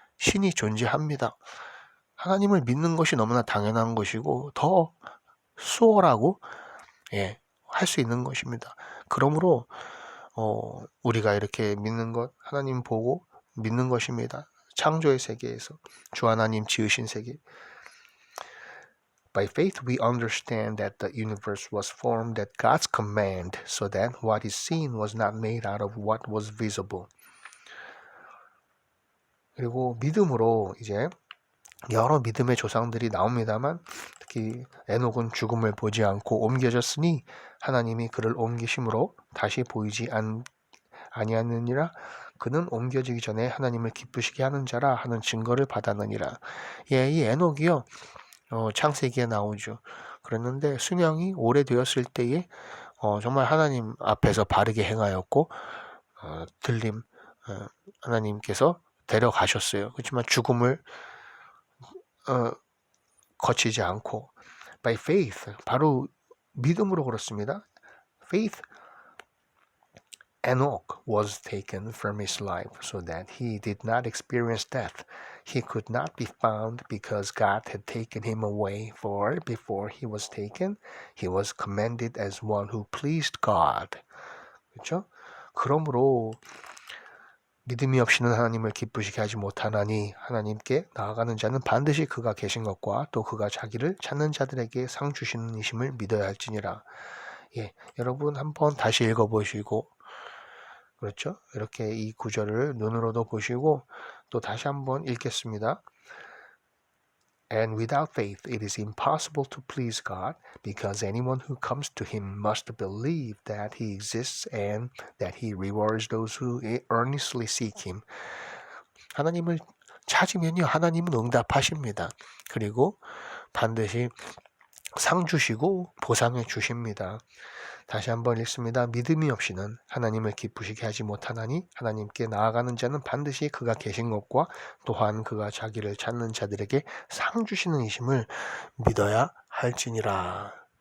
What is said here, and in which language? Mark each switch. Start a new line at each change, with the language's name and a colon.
Korean: 신이 존재합니다. 하나님을 믿는 것이 너무나 당연한 것이고 더 수월하고 할 수 있는 것입니다. 그러므로 우리가 이렇게 믿는 것, 하나님 보고 믿는 것입니다. 창조의 세계에서 주 하나님 지으신 세계.
English: By faith we understand that the universe was formed at God's command, so that what is seen was not made out of what was visible.
Korean: 그리고 믿음으로 이제 여러 믿음의 조상들이 나옵니다만 특히 에녹은 죽음을 보지 않고 옮겨졌으니 하나님이 그를 옮기심으로 다시 보이지 아니하느니라. 그는 옮겨지기 전에 하나님을 기쁘시게 하는 자라 하는 증거를 받았느니라. 예, 이 에녹이요 창세기에 나오죠. 그랬는데 수명이 오래되었을 때에 정말 하나님 앞에서 바르게 행하였고 하나님께서 데려가셨어요. 그렇지만 죽음을 거치지 않고
English: by faith
Korean: 바로 믿음으로 그렇습니다.
English: Faith Enoch was taken from his life so that he did not experience death. He could not be found because God had taken him away, for before he was taken, he was commended as one who pleased God.
Korean: 그렇죠? 그러므로 믿음이 없이는 하나님을 기쁘시게 하지 못하나니 하나님께 나아가는 자는 반드시 그가 계신 것과 또 그가 자기를 찾는 자들에게 상 주시는 이심을 믿어야 할지니라. 예, 여러분 한번 다시 읽어보시고 그렇죠? 이렇게 이 구절을 눈으로도 보시고 또 다시 한번 읽겠습니다.
English: And without faith it is impossible to please God, because anyone who comes to him must believe that he exists and that he rewards those who earnestly seek him.
Korean: 하나님을 찾으면요, 하나님은 응답하십니다. 그리고 반드시 상 주시고 보상해 주십니다. 다시 한번 읽습니다. 믿음이 없이는 하나님을 기쁘시게 하지 못하나니 하나님께 나아가는 자는 반드시 그가 계신 것과 또한 그가 자기를 찾는 자들에게 상 주시는 이심을 믿어야 할지니라.